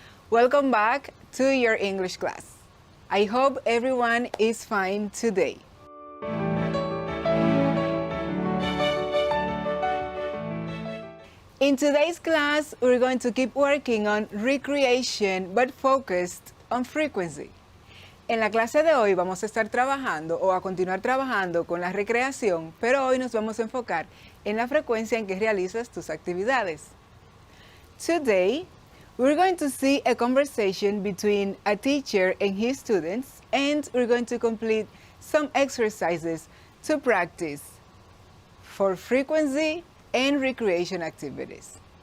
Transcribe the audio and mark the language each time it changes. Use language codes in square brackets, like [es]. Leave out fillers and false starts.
[en] Welcome back to your English class. I hope everyone is fine today. In today's class, we're going to keep working on recreation but focused on frequency. [es] En la clase de hoy vamos a estar trabajando o a continuar trabajando con la recreación, pero hoy nos vamos a enfocar en la frecuencia en que realizas tus actividades. [en] Today, we're going to see a conversation between a teacher and his students, and we're going to complete some exercises to practice for frequency and recreation activities.